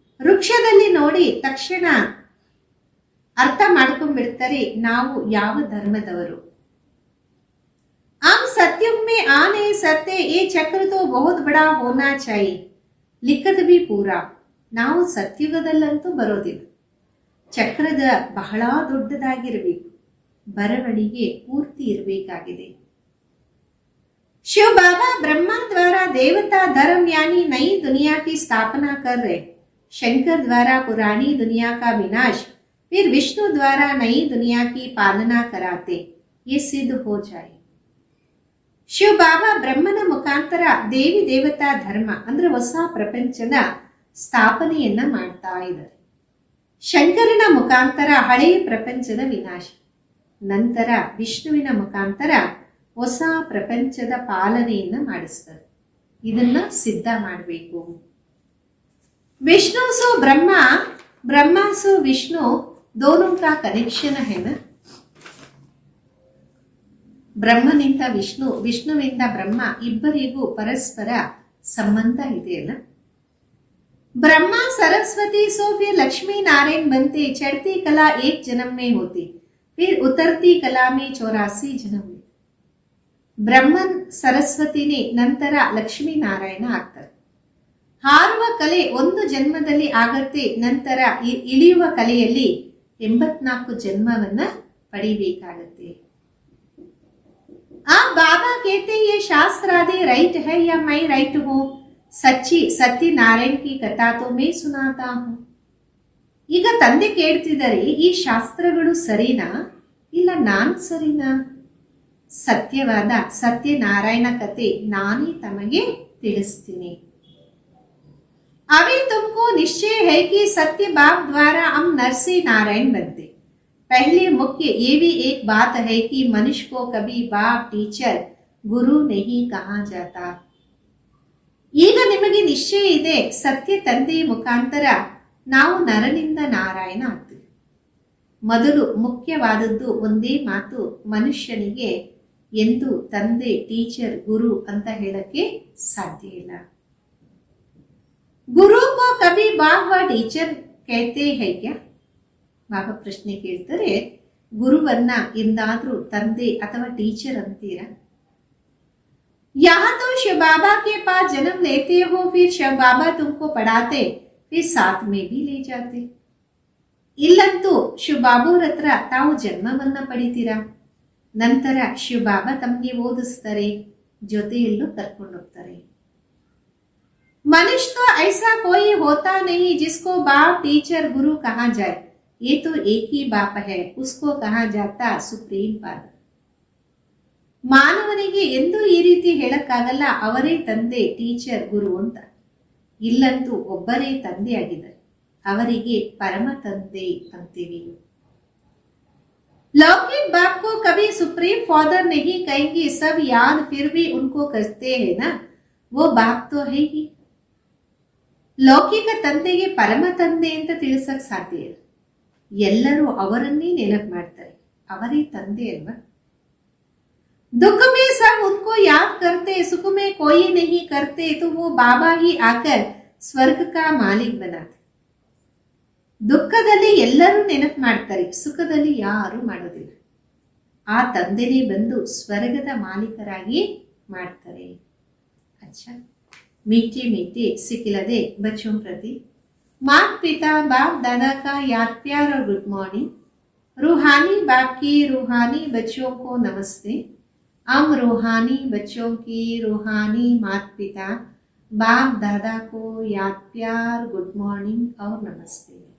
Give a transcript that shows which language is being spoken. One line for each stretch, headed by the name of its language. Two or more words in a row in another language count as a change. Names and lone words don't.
Kannada: ವೃಕ್ಷದಲ್ಲಿ ನೋಡಿ ತಕ್ಷಣ ಬಿಡ್ತಾರೆ ನಾವು ಯಾವ ಧರ್ಮದವರು.
Hindi: हम सत्युग में आ नहीं सकते, ये चक्र तो बहुत बड़ा होना चाहिए, लिखत भी पूरा.
Kannada: ನಾವು ಸತ್ಯುಗದಲ್ಲಂತೂ ಬರೋದಿಲ್ಲ, ಚಕ್ರದ ಬಹಳ ದೊಡ್ಡದಾಗಿರಬೇಕು, ಬರವಣಿಗೆ ಪೂರ್ತಿ ಇರಬೇಕಾಗಿದೆ.
Hindi: शिव बाबा ब्रह्मा द्वारा देवता धर्म यानी नई दुनिया की स्थापना कर रहे. शंकर द्वारा पुरानी दुनिया का विनाश, फिर विष्णु द्वारा नई दुनिया की पालना कराते, ये सिद्ध हो जाए.
Kannada: ಶಿವ ಬಾಬಾ ಬ್ರಹ್ಮನ ಮುಖಾಂತರ ದೇವಿ ದೇವತಾ ಧರ್ಮ ಅಂದ್ರೆ ಹೊಸ ಪ್ರಪಂಚದ ಸ್ಥಾಪನೆಯನ್ನ ಮಾಡ್ತಾ ಇದ್ದಾರೆ. ಶಂಕರನ ಮುಖಾಂತರ ಹಳೆಯ ಪ್ರಪಂಚದ ವಿನಾಶ, ನಂತರ ವಿಷ್ಣುವಿನ ಮುಖಾಂತರ ಹೊಸ ಪ್ರಪಂಚದ ಪಾಲನೆಯನ್ನ ಮಾಡಿಸ್ತಾರೆ. ಇದನ್ನ ಸಿದ್ಧ ಮಾಡಬೇಕು.
Hindi: विष्णु सो ब्रह्मा, ब्रह्मा सो विष्णु, दोनों का कनेक्शन है ना.
Kannada: ಬ್ರಹ್ಮನಿಂದ ವಿಷ್ಣು, ವಿಷ್ಣುವಿಂದ ಬ್ರಹ್ಮ, ಇಬ್ಬರಿಗೂ ಪರಸ್ಪರ ಸಂಬಂಧ ಇದೆಯಲ್ಲ.
Hindi: ब्रह्मा सरस्वती सो फिर लक्ष्मी नारायण बनते, चढ़ती कला एक जन्म में होती, फिर उतरती कला में 84 जन्म में.
Kannada: ಬ್ರಹ್ಮನ್ ಸರಸ್ವತಿನೇ, ನಂತರ ಲಕ್ಷ್ಮೀ ನಾರಾಯಣ ಆಗ್ತಾರೆ. ಹಾರುವ ಕಲೆ ಒಂದು ಜನ್ಮದಲ್ಲಿ ಆಗತ್ತೆ, ನಂತರ ಇಳಿಯುವ ಕಲೆಯಲ್ಲಿ 84 ಜನ್ಮವನ್ನ ಪಡಿಬೇಕಾಗತ್ತೆ.
Hindi: आप बाबा कहते ये शास्त्र आदि राइट है या मैं राइट हूं, सच्ची सत्यनारायण की कथा तो मैं सुनाता हूं.
Kannada: ಈಗ ತಂದೆ ಕೇಳ್ತಿದ್ದಾರೆ, ಈ ಶಾಸ್ತ್ರಗಳು ಸರಿನಾ ಇಲ್ಲ ನಾನು ಸರಿನಾ? ಸತ್ಯವಾದ ಸತ್ಯನಾರಾಯಣ ಕತೆ ನಾನೇ ತಮಗೆ ತಿಳಿಸ್ತೀನಿ.
Hindi: अभी तुमको निश्चय है कि सत्य बाप द्वारा हम नरसी नारायण बनते. पहले मुख्य ये भी एक बात है कि मनुष्य को कभी बाप, टीचर, गुरु नहीं कहा जाता.
Kannada: ಈಗ ನಿಮಗೆ ನಿಶ್ಚಯ ಇದೆ, ಸತ್ಯ ತಂದೆಯ ಮುಖಾಂತರ ನಾವು ನರನಿಂದ ನಾರಾಯಣ ಆಗ್ತೀವಿ. ಮೊದಲು ಮುಖ್ಯವಾದದ್ದು ಒಂದೇ ಮಾತು, ಮನುಷ್ಯನಿಗೆ ಎಂದು ತಂದೆ, ಟೀಚರ್, ಗುರು ಅಂತ ಹೇಳಕ್ಕೆ ಸಾಧ್ಯ ಇಲ್ಲ.
Hindi: गुरु को कभी बाप व टीचर कहते हैं क्या?
Kannada: ಬಾಬಾ ಪ್ರಶ್ನೆ ಕೇಳ್ತಾರೆ, ಗುರುವನ್ನ ಎಂದಾದ್ರೂ ತಂದೆ ಅಥವಾ ಟೀಚರ್ ಅಂತೀರಾ?
Hindi: यहाँ तो शिव बाबा के पास जन्म लेते हो, फिर शिव बाबा तुमको पढ़ाते, फिर साथ में भी ले जाते.
Kannada: ಇಲ್ಲಂತೂ ಶಿವ ಬಾಬಾವ್ರ ಹತ್ರ ತಾವು ಜನ್ಮವನ್ನ ಪಡಿತೀರಾ, ನಂತರ ಶಿವ ಬಾಬಾ ತಮಗೆ ಓದಿಸ್ತಾರೆ, ಜೊತೆಯಲ್ಲೂ ಕರ್ಕೊಂಡು ಹೋಗ್ತಾರೆ.
Hindi: मनुष्य तो ऐसा कोई होता नहीं जिसको बाप, टीचर, गुरु कहा जाए. ये तो एक ही बाप है, उसको कहा जाता
English: supreme father.
Kannada: ಮಾನವನಿಗೆ ಎಂದೂ ಈ ರೀತಿ ಹೇಳಕ್ಕಾಗಲ್ಲ, ಅವರೇ ತಂದೆ, ಟೀಚರ್, ಗುರು ಅಂತ. ಇಲ್ಲಂತೂ ಒಬ್ಬರೇ ತಂದೆ ಆಗಿದ್ದಾರೆ, ಅವರಿಗೆ ಪರಮ ತಂದೆ ಅಂತೀವಿ.
Hindi: लौकिक बाप को कभी
English: supreme father
Hindi: नहीं कहेंगे, सब याद फिर भी उनको करते हैं ना, वो बाप तो है ही.
Kannada: ಲೌಕಿಕ ತಂದೆಗೆ ಪರಮ ತಂದೆ ಅಂತ ತಿಳಿಸಕ್ ಸಾಧ್ಯ ಇಲ್ಲ, ಎಲ್ಲರೂ ಅವರನ್ನೇ ನೆನಪು ಮಾಡ್ತಾರೆ, ಅವರೇ ತಂದೆ ಅಲ್ವಾ.
Hindi: दुख में सब उनको याद करते, सुख में कोई नहीं करते, तो वो बाबा ही आकर स्वर्ग का मालिक बनाते.
Kannada: ದುಃಖದಲ್ಲಿ ಎಲ್ಲರೂ ನೆನಪು ಮಾಡ್ತಾರೆ, ಸುಖದಲ್ಲಿ ಯಾರು ಮಾಡೋದಿಲ್ಲ, ಆ ತಂದೆನೇ ಬಂದು ಸ್ವರ್ಗದ ಮಾಲೀಕರಾಗಿ ಮಾಡ್ತಾರೆ.
Hindi: अच्छा, मीठे मीठे सिखिलदे बच्चों प्रति माता पिता बाप दादा का याद प्यार और
English: good morning.
Hindi: रूहानी बाप की रूहानी बच्चों को नमस्ते. हम रूहानी बच्चों की रूहानी माता पिता बाप दादा को याद प्यार,
English: good morning
Hindi: और नमस्ते.